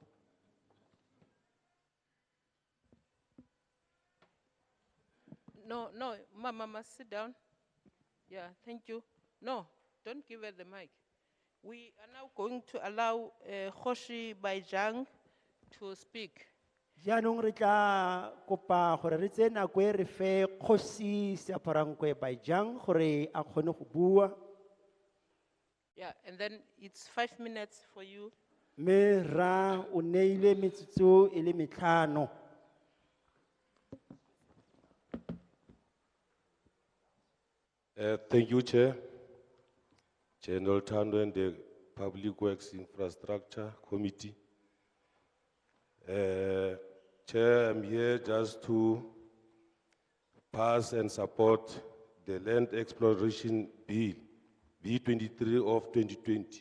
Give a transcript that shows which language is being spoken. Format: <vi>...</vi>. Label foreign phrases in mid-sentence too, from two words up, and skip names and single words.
<en>No, Mama, sit down. Yeah, thank you. No, don't give her the mic. We are now going to allow Khoshi Baijang to speak.</en> <tn>Jaanong re tla kopa gore re tse nako e re fe Kgosi Seaparankwe Baijang gore a kgone go bua.</tn> <en>Yeah, and then it's 5 minutes for you.</en> <tn>Me ra o neile metsotso e le metlhano.</tn> <en>Thank you, Chair. Chair Noltando and the Public Works Infrastructure Committee. Chair, I'm here just to pass and support the Land Exploration Bill, B23 of 2020.</en>